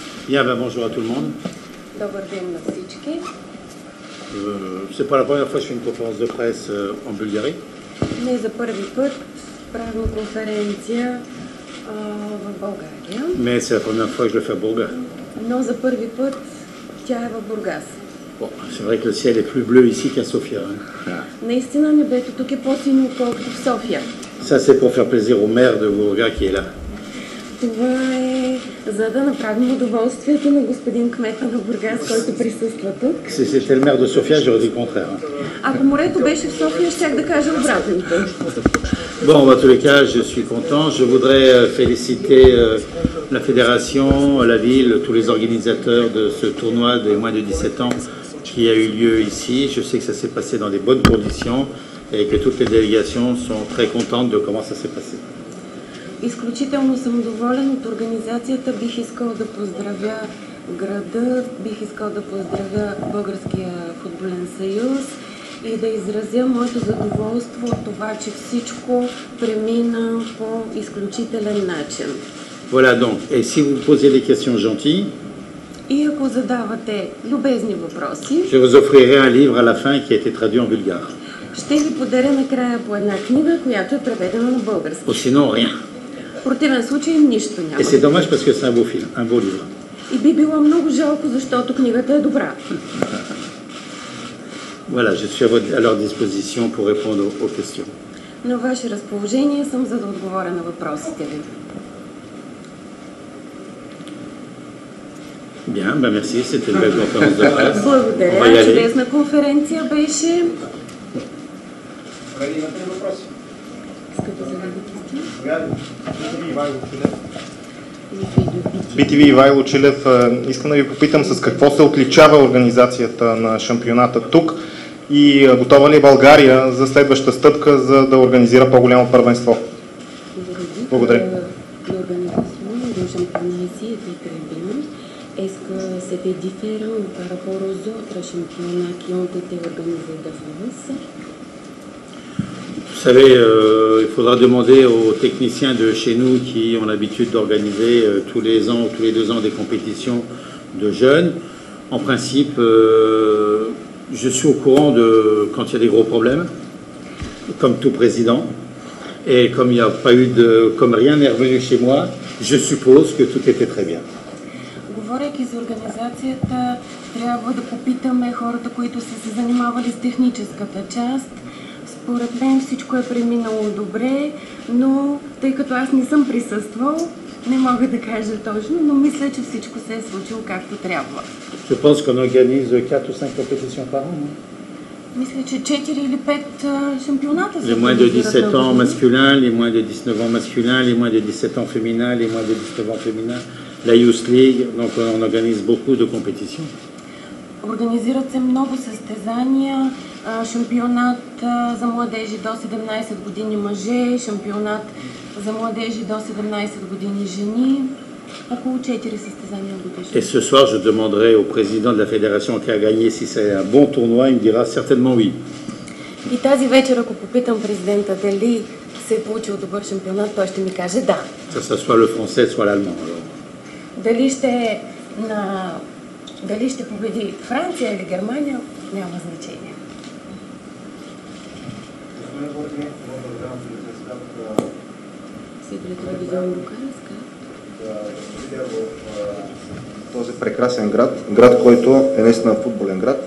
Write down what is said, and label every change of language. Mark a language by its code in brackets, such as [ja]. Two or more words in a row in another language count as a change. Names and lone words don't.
[fr] Bien, ben bonjour à tout le monde. [bg] Добър ден на всички. [fr] C'est pas la première fois que je fais une conférence de presse en Bulgarie. [bg] Не за първи път правим конференция в България, [fr] Mais c'est la première fois que je le fais à Bourgas. [bg] но за първи път тя е в Бургас. [fr] Bon, c'est vrai que le ciel est plus bleu ici qu'à Sofia. Hein. [bg] Наистина небето тук е по-синьо, отколкото в София. [fr] Ça, c'est pour faire plaisir au maire de Bourgas qui est là. [bg] Това е за да направим удоволствието на господин кмета на Бургас, който присъства тук. [fr] Si c'était le maire de Sofia, j'aurais dit le contraire. Hein. [bg] Ако морето беше в София, щях да кажа обратното. [fr] Bon, en tous les cas, je suis content. Je voudrais féliciter la fédération, la ville, tous les organisateurs de ce tournoi des moins de 17 ans qui a eu lieu ici. Je sais que ça s'est passé dans des bonnes conditions et que toutes les délégations sont très contentes de comment ça s'est passé. [bg] Изключително съм доволен от организацията. Бих искал да поздравя града, бих искал да поздравя Българския футболен съюз и да изразя моето задоволство от това, че всичко премина по изключителен начин. [fr] Voilà donc, et si vous posez des questions gentilles, [bg] И ако задавате любезни въпроси, [fr] je vous offrirai un livre à la fin qui a été traduit en bulgare. [bg] ще ви подаря накрая по една книга, която е преведена на български. [fr] Ou sinon, rien. [bg] В противен случай нищо няма. [fr] Et c'est dommage parce que c'est un beau film, un beau livre. [bg] И би било много жалко, защото книгата е добра. [fr] Voilà, je suis à leur disposition pour répondre aux questions. [bg] На ваше разположение съм, за да отговоря на въпросите ви. [fr] Bien, ben merci, c'était une belle conférence de presse. [bg] Благодаря, чудесна конференция беше. BTV Ивайло Чилев, искам да ви попитам с какво се отличава организацията на шампионата тук и готова ли е България за следваща стъпка, за да организира по-голямо първенство? Благодаря. [fr] Est-ce que c'était différent par rapport aux autres championnats qui ont été organisés de France? Vous savez, il faudra demander aux techniciens de chez nous qui ont l'habitude d'organiser tous les ans ou tous les 2 ans des compétitions de jeunes. En principe, je suis au courant de quand il y a des gros problèmes, comme tout président. Et comme il n'y a pas eu comme rien n'est revenu chez moi, je suppose que tout était très bien. [bg] Говорейки за организацията, трябва да попитаме хората, които са се занимавали с техническата част. Според мен всичко е преминало добре, но тъй като аз не съм присъствал, не мога да кажа точно, но мисля, че всичко се е случило както трябва. [fr] Je pense qu'on organise 4 ou 5 compétitions par an. [bg] Мисля, че 4 или 5 шампионата са. [fr] Les moins de 17 ans masculins, les moins de 19 ans masculins, les moins de 17 ans féminins, les moins de 19 ans féminins, la Youth League, donc on organise beaucoup de compétitions. [bg] Организират се много състезания, шампионат за младежи до 17 години мъже, шампионат за младежи до 17 години жени, около 4 състезания годишно. [fr] Et ce soir, je demanderai au président de la fédération qui a gagné si c'est un bon tournoi, il me dira certainement oui. [bg] И тази вечер, ако попитам президента дали се е получил добър шампионат, той ще ми каже да. [fr] Ça soit le français, soit l'allemand. [bg] Дали ще победи Франция или Германия, няма значение. Този прекрасен град, който е наистина футболен град.